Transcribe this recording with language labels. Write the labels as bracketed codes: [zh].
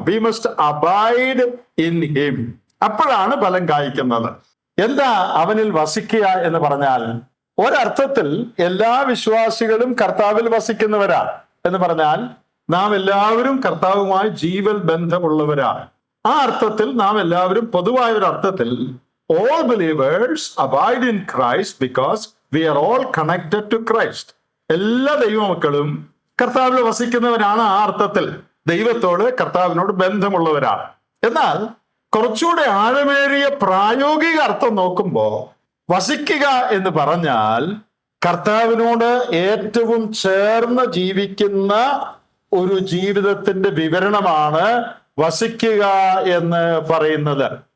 [en] We must abide in him. [ml] അപ്പോഴാണ് ഫലം കായ്ക്കുന്നത്. എന്താ അവനിൽ വസിക്കുക എന്ന് പറഞ്ഞാൽ? ഒരർത്ഥത്തിൽ എല്ലാ വിശ്വാസികളും കർത്താവിൽ വസിക്കുന്നവരാണ് എന്ന് പറഞ്ഞാൽ നാം എല്ലാവരും കർത്താവുമായി ജീവൽ ബന്ധമുള്ളവരാണ്. ആ അർത്ഥത്തിൽ നാം എല്ലാവരും പൊതുവായ ഒരു അർത്ഥത്തിൽ [en] all believers abide in Christ because we are all connected to Christ. [ml] എല്ലാ ദൈവമക്കളും കർത്താവിൽ വസിക്കുന്നവരാണ്. ആ അർത്ഥത്തിൽ ദൈവത്തോട്, കർത്താവിനോട് ബന്ധമുള്ളവരാണ്. എന്നാൽ കുറച്ചുകൂടെ ആഴമേറിയ പ്രായോഗിക അർത്ഥം നോക്കുമ്പോൾ വസിക്കുക എന്ന് പറഞ്ഞാൽ കർത്താവിനോട് ഏറ്റവും ചേർന്ന് ജീവിക്കുന്ന ഒരു ജീവിതത്തിന്റെ വിവരണമാണ് വസിക്കുക എന്ന് പറയുന്നത്.